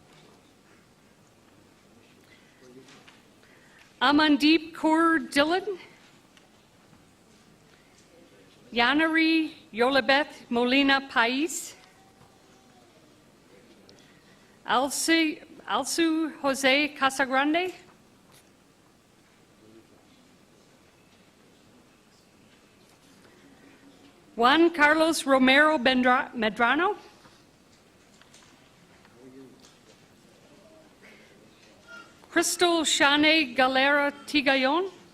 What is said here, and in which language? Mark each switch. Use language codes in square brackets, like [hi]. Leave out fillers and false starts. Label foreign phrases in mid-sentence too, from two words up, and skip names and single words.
[es] Amandeep Kaur Dillon. Yanari Yolabeth Molina Pais. Alsu Jose Casagrande. Juan Carlos Romero Medrano. Crystal Shane Galera Tigayon.